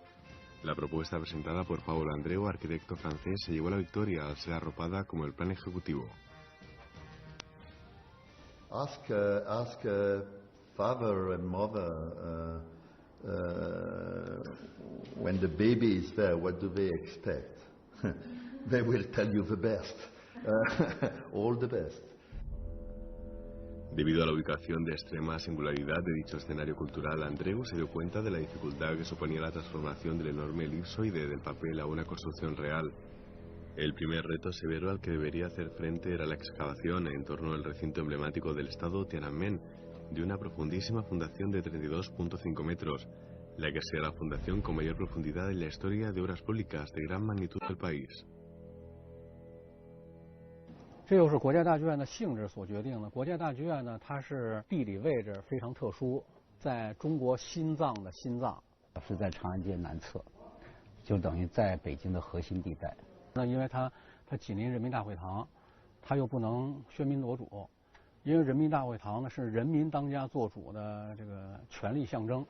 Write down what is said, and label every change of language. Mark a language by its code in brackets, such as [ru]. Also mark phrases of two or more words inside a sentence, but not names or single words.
[es] La propuesta presentada por Paul Andreu, arquitecto francés, se llevó la victoria al ser arropada como el plan ejecutivo. [en] Ask father and mother when the baby is there, what do they expect? They will tell you the best, all the best. [es] Debido a la ubicación de extrema singularidad de dicho escenario cultural, Andreu se dio cuenta de la dificultad que suponía la transformación del enorme elipsoide del papel a una construcción real. El primer reto severo al que debería hacer frente era la excavación en torno al recinto emblemático del estado Tiananmen, de una profundísima fundación de 32.5 metros, la que sea la fundación con mayor profundidad en la historia de obras públicas de gran magnitud del país. [zh] 这又是国家大剧院的性质所决定的。国家大剧院呢，它是地理位置非常特殊，在中国心脏的心脏，是在长安街南侧，就等于在北京的核心地带。那因为它紧邻人民大会堂，它又不能喧宾夺主，因为人民大会堂呢是人民当家作主的这个权力象征，